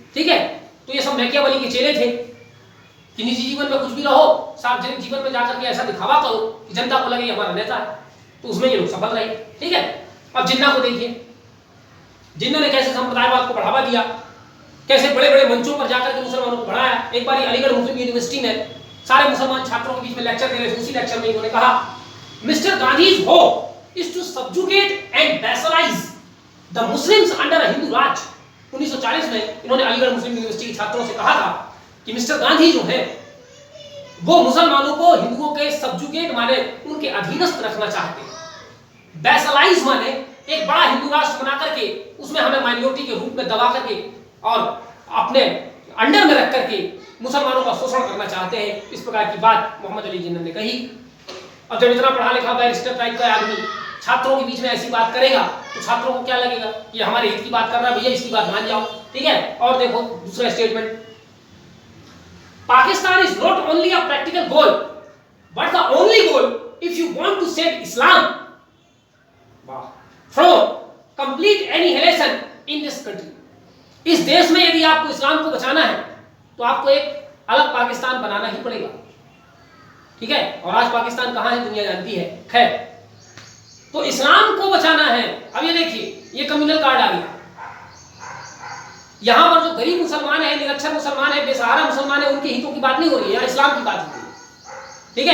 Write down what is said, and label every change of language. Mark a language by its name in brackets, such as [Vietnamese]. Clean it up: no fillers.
[Hindi] ठीक है, तो ये सब मैकियावेली के चेले थे कि निजी जीवन में कुछ भी रहो, सार्वजनिक जीवन में जाकर के ऐसा दिखावा करो कि जनता को लगे हमारा नेता है, तो उसमें ये लोग सफल रहे। ठीक है, अब जिन्ना को देखिए, जिन्ना ने कैसे संप्रदायवाद को बढ़ावा दिया, कैसे बड़े बड़े मंचों पर जाकर के मुसलमानों को बढ़ाया। एक बार अलीगढ़ मुस्लिम यूनिवर्सिटी में सारे मुसलमान छात्रों के बीच में लेक्चर दे रहे थे, उसी लेक्चर में इन्होंने कहा [English] Mister Gandhi's hope is to subjugate and vassalize the Muslims under a Hindu Raj। [Hindi] 1940 में इन्होंने अलीगढ़ मुस्लिम यूनिवर्सिटी के छात्रों से कहा था कि मिस्टर गांधी जो है वो मुसलमानों को हिंदुओं के सब्जुगेट माने उनके अधीनस्थ रखना चाहते हैं। वैसलाइज माने एक बड़ा हिंदू राष्ट्र बना करके उसमें हमें माइनॉरिटी के रूप में दबा करके और अपने अंडर में रख करके मुसलमानों का शोषण करना चाहते हैं। इस प्रकार की बात मोहम्मद अली जिन्ना ने कही। अब जब इतना पढ़ा लिखा बैरिस्टर टाइप का आदमी छात्रों के बीच में ऐसी बात करेगा तो छात्रों को क्या लगेगा कि हमारे हित की बात कर रहा है, भैया इसकी बात मान जाओ। ठीक है, और देखो दूसरा statement, [English] Pakistan is not only a practical goal, but the only goal if you want to save Islam from complete annihilation in this country। [Hindi] इस देश में यदि आपको इस्लाम को बचाना है तो आपको एक अलग पाकिस्तान बनाना ही पड़ेगा। ठीक है, और आज पाकिस्तान कहां है दुनिया जानती है। खैर, तो इस्लाम को बचाना है। अब ये देखिए, ये कम्युनल कार्ड आ गया। यहां पर जो गरीब मुसलमान है, निरक्षर मुसलमान है, बेसहारा मुसलमान है, उनके हितों की बात नहीं हो रही है, यहां इस्लाम की बात हो रही है।